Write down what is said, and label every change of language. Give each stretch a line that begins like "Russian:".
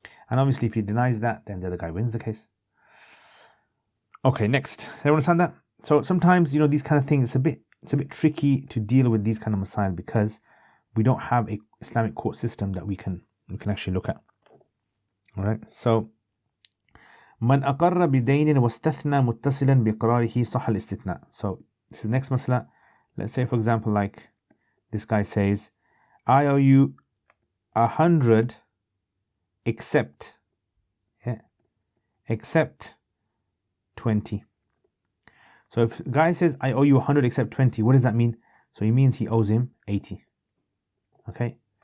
English: And obviously, if he denies that, then the other guy wins the case. Okay, next. Everyone understand that? So sometimes, these kind of things, it's a bit tricky to deal with these kind of masail because we don't have a Islamic court system that we can actually look at. All right.
Arabic: So من أقر بدين واستثنى متصلا بإقراره صح الاستثناء.
English: So this is the next masala. Let's say, for example, like this guy says, I owe you 100 except 20. So if the guy says, I owe you 100 except 20, what does that mean? So he means he owes him 80. Okay.